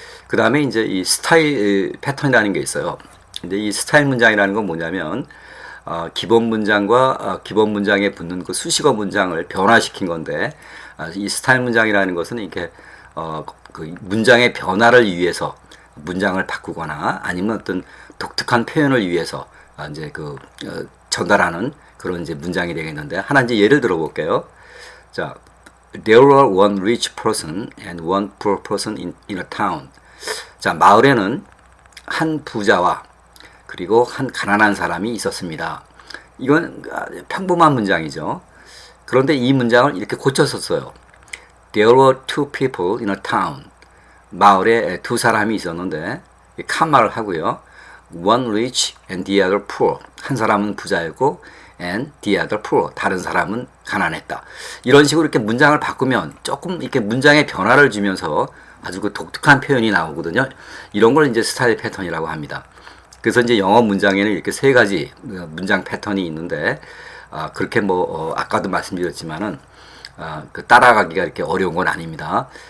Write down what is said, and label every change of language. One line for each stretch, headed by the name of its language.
Korean: 그 다음에 이제 이 스타일 패턴이라는 게 있어요. 근데 이 스타일 문장이라는 건 뭐냐면, 기본 문장과 기본 문장에 붙는 그 수식어 문장을 변화시킨 건데, 이 스타일 문장이라는 것은 이렇게 그 문장의 변화를 위해서 문장을 바꾸거나 아니면 어떤 독특한 표현을 위해서 이제 전달하는 그런 이제 문장이 되겠는데, 하나 이제 예를 들어 볼게요.
English: 자, there were one rich person and one poor person in a town.
Korean: 자, 마을에는 한 부자와 그리고 한 가난한 사람이 있었습니다. 이건 평범한 문장이죠. 그런데 이 문장을 이렇게 고쳤었어요.
English: There were two people in a town.
Korean: 마을에 두 사람이 있었는데 칸말을 하고요.
English: One rich and the other poor.
Korean: 한 사람은 부자였고
English: and the other poor.
Korean: 다른 사람은 가난했다. 이런 식으로 이렇게 문장을 바꾸면 조금 이렇게 문장의 변화를 주면서 아주 독특한 표현이 나오거든요. 이런 걸 이제 스타일 패턴이라고 합니다. 그래서 이제 영어 문장에는 이렇게 세 가지 문장 패턴이 있는데, 그렇게 아까도 말씀드렸지만은, 따라가기가 이렇게 어려운 건 아닙니다.